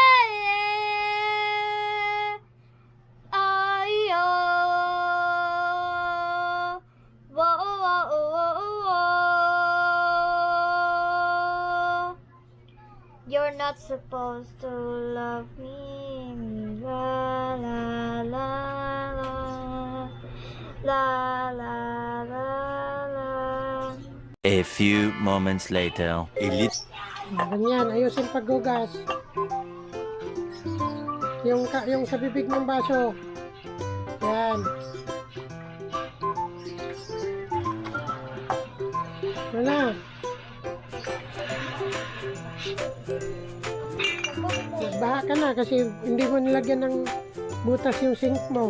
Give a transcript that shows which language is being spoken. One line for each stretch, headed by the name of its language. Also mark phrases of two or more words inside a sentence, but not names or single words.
English: You're not supposed to love me. La la la la la la la la. A few moments later.
Filipino: Ganyan, ayusin paggugas. Yung sa bibig ng baso. Yan. Wala. Nagbaha ka na kasi hindi mo nilagyan ng butas yung sink mo.